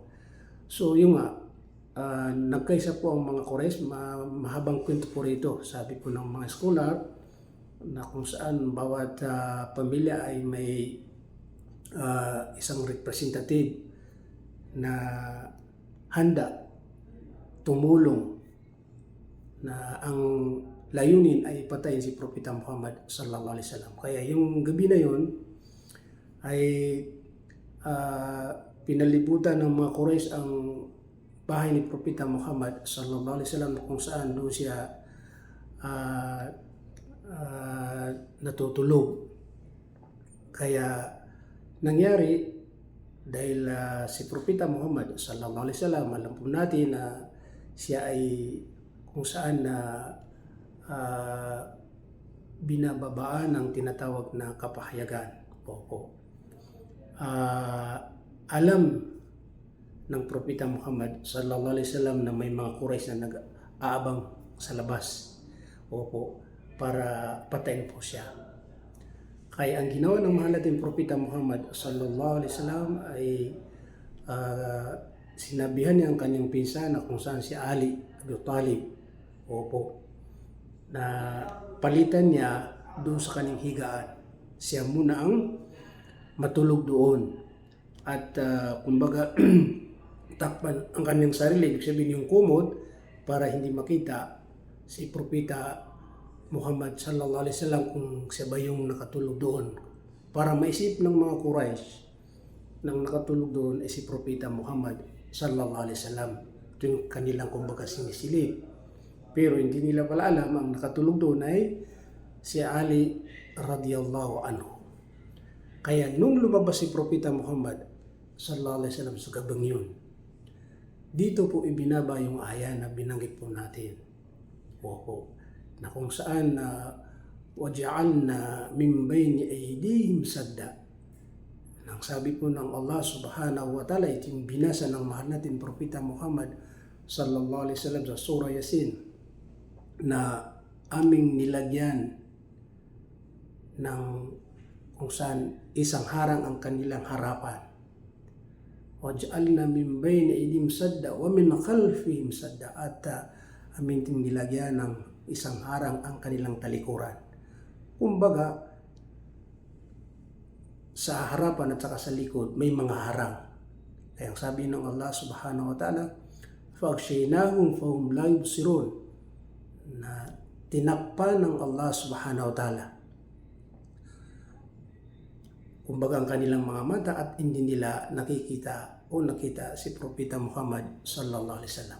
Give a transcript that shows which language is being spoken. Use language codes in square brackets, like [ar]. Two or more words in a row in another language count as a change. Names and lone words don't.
[tl] So yung nagkaisa po ang mga Quraysh, mahabang kwento po rito, sabi po ng mga scholar, na kung saan bawat pamilya ay may isang representative na handa tumulong na ang layunin ay patayin si Propeta Muhammad [ar] صلى الله عليه وسلم. [tl] Kaya yung gabi na yun ay pinalibutan ng mga Quraysh ang bahay ni Propeta Muhammad [ar] صلى الله عليه وسلم, [tl] kung saan doon siya natutulog. Kaya nangyari, dahil si Propeta Muhammad [ar] صلى الله عليه وسلم, [tl] alam po natin na siya ay kung saan binababaan ng tinatawag na kapahayagan. Opo. Alam ng Propeta Muhammad [ar] صلى الله عليه وسلم [tl] na may mga Quraysh na nag-aabang sa labas, opo, para patayin po siya. Kaya ang ginawa ng mahal nating Propeta Muhammad [ar] صلى الله عليه وسلم [tl] ay sinabihan niya ang kanyang pinsan na kung saan si Ali Abi Talib, opo, na palitan niya doon sa kanyang higaan. Siya muna ang matulog doon, at kumbaga takpan ang kanyang sarili, ibig sabihin yung kumot, para hindi makita si Propeta Muhammad [ar] صلى الله عليه وسلم [tl] kung siya ba yung nakatulog doon, para maisip ng mga Quraysh nang nakatulog doon ay si Propeta Muhammad [ar] صلى الله عليه وسلم. [tl] Ito yung kanilang kumbaga sinisilip, pero hindi nila pala alam ang nakatulog doon ay si Ali [ar] رضي الله عنه. [tl] Kaya nung lumabas si Propeta Muhammad [ar] صلى الله عليه وسلم [tl] sa gabang yun, dito po ibinaba yung aya na binanggit po natin. Opo, na kung saan [ar] وَجَعَلْنَا مِنْ بَيْنِ أَيْدِيهِمْ سَدًّا. [tl] Nang sabi po ng [ar] الله سبحانه وتعالى, [tl] ito yung binasa ng mahal natin Propeta Muhammad [ar] صلى الله عليه وسلم [tl] sa Surah Yasin, na aming nilagyan ng kung saan isang harang ang kanilang harapan. [ar] وَجَعَلْنَا مِنْ بَيْنِ أَيْدِيهِمْ سَدًّا وَمِنْ خَلْفِهِمْ سَدًّا, [tl] at aming nilagyan ng isang harang ang kanilang talikuran. Kumbaga, sa harapan at saka sa likod may mga harang. Kaya ang sabi ng [ar] الله سبحانه وتعالى, فَأَغْشَيْنَاهُمْ فَهُمْ لَا يُبْصِرُونَ, [tl] na tinakpan ng [ar] الله سبحانه وتعالى, [tl] kumbaga ang kanilang mga mata, at hindi nila nakita si Propeta Muhammad [ar] صلى الله عليه وسلم.